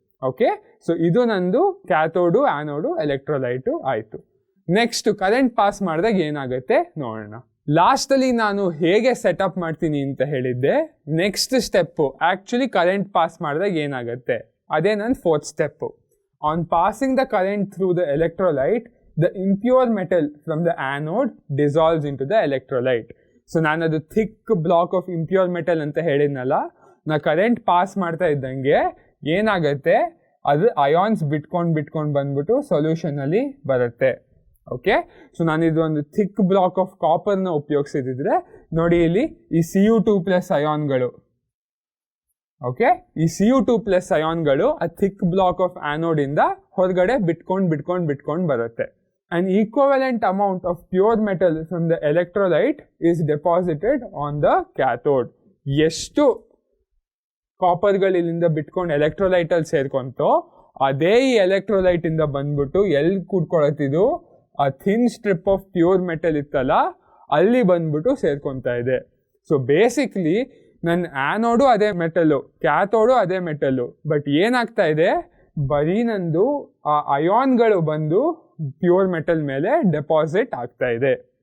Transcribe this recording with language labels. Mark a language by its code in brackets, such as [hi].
[kn] Okay, so ಇದು ನಂದು ಕ್ಯಾಥೋಡು, ಆ್ಯನೋಡು, ಎಲೆಕ್ಟ್ರೋಲೈಟು ಆಯಿತು. ನೆಕ್ಸ್ಟ್ ಕರೆಂಟ್ ಪಾಸ್ ಮಾಡಿದಾಗ ಏನಾಗುತ್ತೆ ನೋಡೋಣ. ಲಾಸ್ಟಲ್ಲಿ ನಾನು ಹೇಗೆ ಸೆಟಪ್ ಮಾಡ್ತೀನಿ ಅಂತ ಹೇಳಿದ್ದೆ. Next step actually current pass ಮಾಡಿದಾಗ ಏನಾಗುತ್ತೆ ಅದೇ ನನ್ನ fourth step. [en] On passing the current through the electrolyte, the impure metal from the anode dissolves into the electrolyte. [kn] So ನಾನದು [en] thick block of impure metal [kn] ಅಂತ ಹೇಳಿದ್ನಲ್ಲ, ನಾ ಕರೆಂಟ್ ಪಾಸ್ ಮಾಡ್ತಾ ಇದ್ದಂಗೆ ಏನಾಗುತ್ತೆ, ಅದು ಅಯಾನ್ಸ್ ಬಿಟ್ಕೊಂಡು ಬಂದ್ಬಿಟ್ಟು ಸೊಲ್ಯೂಷನಲ್ಲಿ ಬರುತ್ತೆ. ಓಕೆ, ಸೊ ನಾನಿದು ಒಂದು ಥಿಕ್ ಬ್ಲಾಕ್ ಆಫ್ ಕಾಪರ್ನ ಉಪಯೋಗಿಸಿದ್ರೆ ನೋಡಿ ಇಲ್ಲಿ ಈ Cu2+ ಅಯಾನ್ಗಳು, ಓಕೆ, ಈ Cu2+ ಅಯಾನ್ಗಳು ಆ ಥಿಕ್ ಬ್ಲಾಕ್ ಆಫ್ ಆ್ಯನೋಡಿಂದ ಹೊರಗಡೆ ಬಿಟ್ಕೊಂಡು ಬರುತ್ತೆ. [en] An equivalent amount of pure metal from the electrolyte is deposited on the cathode. [kn] ಎಷ್ಟು ಕಾಪರ್ಗಳು ಇಲ್ಲಿಂದ ಬಿಟ್ಕೊಂಡು ಎಲೆಕ್ಟ್ರೋಲೈಟಲ್ಲಿ ಸೇರ್ಕೊಂತೋ ಅದೇ ಈ ಎಲೆಕ್ಟ್ರೋಲೈಟಿಂದ ಬಂದ್ಬಿಟ್ಟು ಎಲ್ಲಿ ಕೂಡ್ಕೊಳತ್ತಿದ್ದು ಆ [en] thin strip of pure metal [kn] ಇತ್ತಲ್ಲ ಅಲ್ಲಿ ಬಂದ್ಬಿಟ್ಟು ಸೇರ್ಕೊತಾ ಇದೆ. ಸೊ ಬೇಸಿಕ್ಲಿ ನನ್ನ ಆ್ಯನೋಡು ಅದೇ ಮೆಟಲ್ಲು, ಕ್ಯಾಥೋಡು ಅದೇ ಮೆಟಲ್ಲು, ಬಟ್ ಏನಾಗ್ತಾ ಇದೆ, ಬರೀ ನಂದು ಆ ಅಯಾನ್ಗಳು ಬಂದು ಪ್ಯೂರ್ ಮೆಟಲ್ ಮೇಲೆ ಡೆಪಾಸಿಟ್ ಆಗ್ತಾ ಇದೆ.